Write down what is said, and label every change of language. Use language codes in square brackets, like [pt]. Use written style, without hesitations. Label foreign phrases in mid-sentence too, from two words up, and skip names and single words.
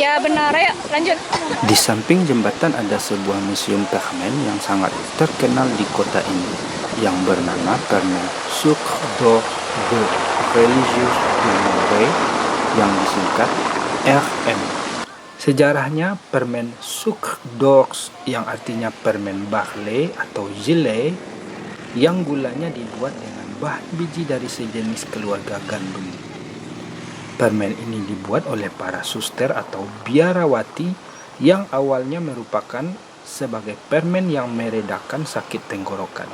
[id] Ya benar, ya lanjut. Di samping jembatan ada sebuah museum permen yang sangat terkenal di kota ini, yang bernama Permen Sucre d'Orge de Religieux de Montbray, yang disingkat RM. Sejarahnya, permen Sucre d'Orge yang artinya permen barley atau gelée, yang gulanya dibuat dengan bahan biji dari sejenis keluarga gandum. Permen ini dibuat oleh para suster atau biarawati yang awalnya merupakan sebagai permen yang meredakan sakit tenggorokan.